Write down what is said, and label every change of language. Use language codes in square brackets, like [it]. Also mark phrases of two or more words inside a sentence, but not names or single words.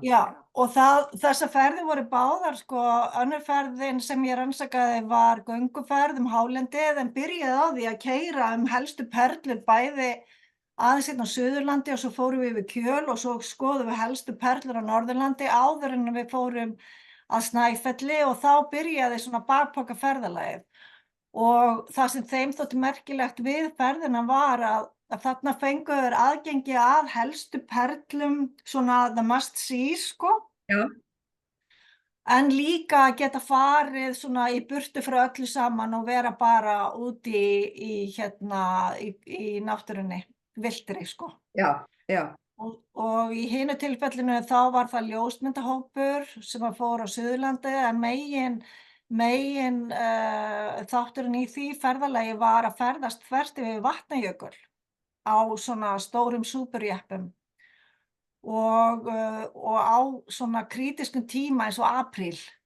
[is] Já, og þessar ferðir voru báðar, önnur ferðin sem ég rannsakaði var gönguferð hálendið, en byrjaði á því að keyra helstu perlur bæði aðeins á Suðurlandi og svo fórum við yfir Kjöl og svo skoðum við helstu perlur á Norðurlandi áður en við fórum að Snæfelli og þá byrjaði svona bakpokaferðalagið. Og það sem þeim þótti merkilegt við ferðina var að þarna fengu þeir aðgengi að helstu perlum, svona [en] the must see, [is] Já. En líka geta farið svona í burtu frá öllu saman og vera bara úti í náttúrunni, villtri, Já, já. Og í hinu tilfellinu þá var það ljósmyndahópur sem fór á Suðurlandi, en megin þátturinn í því ferðalagi var að ferðast þvert yfir Vatnajökul á svona stórum súperjeppum og á svona krítiskum tíma eins og apríl.